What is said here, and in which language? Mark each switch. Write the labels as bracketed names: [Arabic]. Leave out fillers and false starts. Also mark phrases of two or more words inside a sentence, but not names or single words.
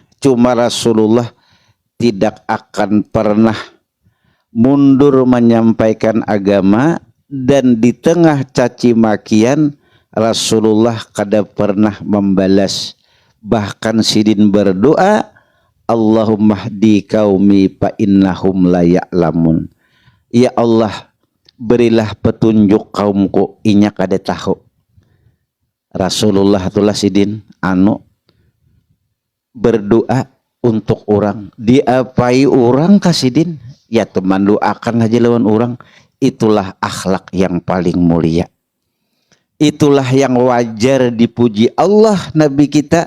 [Banjar] Cuma Rasulullah tidak akan pernah mundur menyampaikan agama. Dan di tengah caci makian Rasulullah kada pernah membalas. Bahkan sidin berdoa, [Arabic] Allahumma hdi qaumi fa innahum la ya'lamun. Ya Allah, [Banjar] berilah petunjuk kaumku, inya kada tahu. Rasulullah itulah sidin berdoa untuk orang. Diapai orang kasidin, ya teman doakan aja lawan orang. Itulah akhlak yang paling mulia. Itulah yang wajar dipuji Allah Nabi kita.